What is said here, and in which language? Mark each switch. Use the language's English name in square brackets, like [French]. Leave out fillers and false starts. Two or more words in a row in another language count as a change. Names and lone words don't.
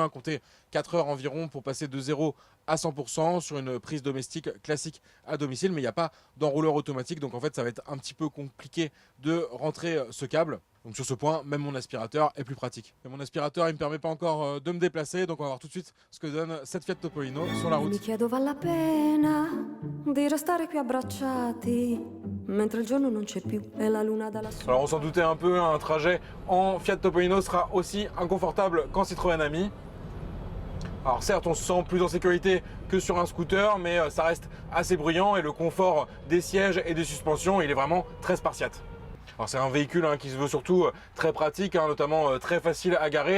[French] Comptez 4 heures environ pour passer de 0 à 100% sur une prise domestique classique à domicile. Mais il n'y a pas d'enrouleur automatique, donc en fait ça va être un petit peu compliqué de rentrer ce câble. Donc sur ce point, même mon aspirateur est plus pratique. Et mon aspirateur, il ne me permet pas encore de me déplacer, donc on va voir tout de suite ce que donne cette Fiat Topolino sur la route. [Italian] Mi chiedo vale la pena di restare qui abbracciati mentre il giorno non c'è più e la luna da lassù. [French] Alors on s'en doutait un peu, un trajet en Fiat Topolino sera aussi inconfortable qu'en Citroën Ami. Alors certes, on se sent plus en sécurité que sur un scooter, mais ça reste assez bruyant et le confort des sièges et des suspensions, il est vraiment très spartiate. Alors c'est un véhicule qui se veut surtout très pratique, notamment très facile à garer.